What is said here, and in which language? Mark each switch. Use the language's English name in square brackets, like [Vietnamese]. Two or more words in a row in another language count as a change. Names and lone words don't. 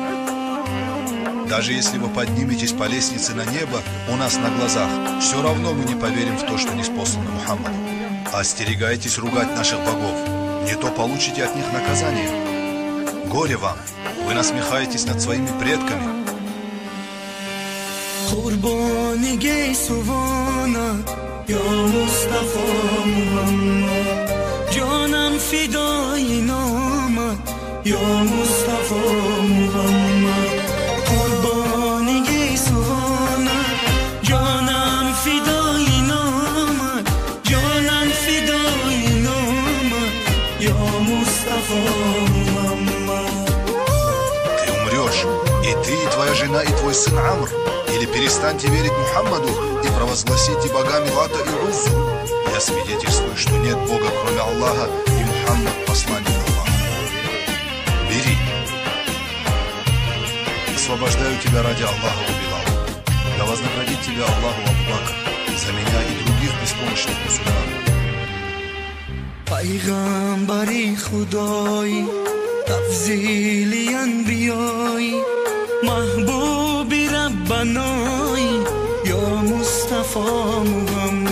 [Russian] Даже если вы подниметесь по лестнице на небо у нас на глазах, все равно мы не поверим в то, что ниспослано Мухаммаду. Остерегайтесь ругать наших богов, не то получите от них наказание. Горе вам, вы насмехаетесь над своими предками. [Persian] یا مصطفی محمد جانم فدای نامت یا مصطفی محمد قربان گیسوانت جانم فدای نامت جانم فدای نامت یا مصطفی محمد. [Russian] Ты умрешь, и ты, и твоя жена, и твой сын Амр. Или перестаньте верить Мухаммаду и провозгласите богами Лата и Уззу. Я свидетельствую, что нет Бога, кроме Аллаха, и Мухаммад – посланник Аллаха. Бери. Освобождаю тебя ради Аллаха, о Билал. Да вознаградит тебя Аллаху, Абу Бакр, за меня и других беспомощных мусульман. [Persian] پیغمبری خدایی تفضیلی انبیایی محبوبی ربنایی یا مصطفی محمد